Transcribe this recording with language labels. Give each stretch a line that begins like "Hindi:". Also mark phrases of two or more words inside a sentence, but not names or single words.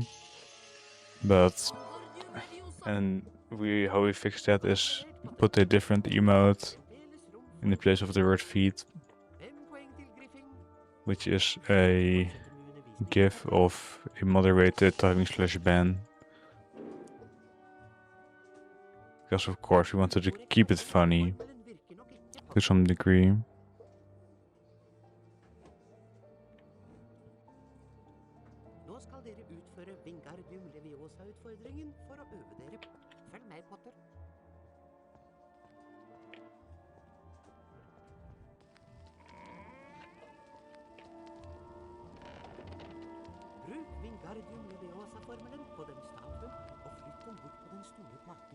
English: But and how we fix that is put a different emote in the place of the word feed, which is a gif of a moderated typing/ban. Because of course we wanted to keep it funny to some degree.
Norwegian: Nå skal dere utføre Wingardium Leviosa-utfordringen for å øve dere. Følg meg, Potter. Bruk Wingardium Leviosa-formelen på den statuen og flytt den bort på den store platen.